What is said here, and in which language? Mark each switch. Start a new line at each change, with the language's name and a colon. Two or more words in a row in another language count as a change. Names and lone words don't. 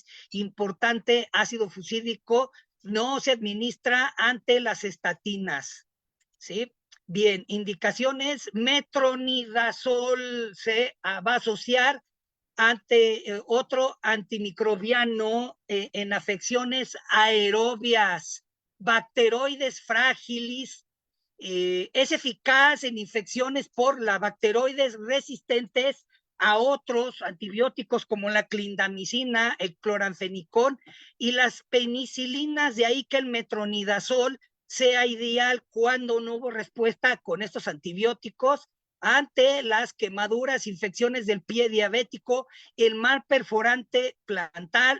Spanish: Importante, ácido fusídico no se administra ante las estatinas, ¿sí? Bien, indicaciones: metronidazol se va a asociar ante otro antimicrobiano en afecciones aerobias, bacteroides fragilis. Es eficaz en infecciones por la bacteroides resistentes a otros antibióticos como la clindamicina, el cloranfenicol y las penicilinas. De ahí que el metronidazol sea ideal cuando no hubo respuesta con estos antibióticos ante las quemaduras, infecciones del pie diabético, el mal perforante plantar.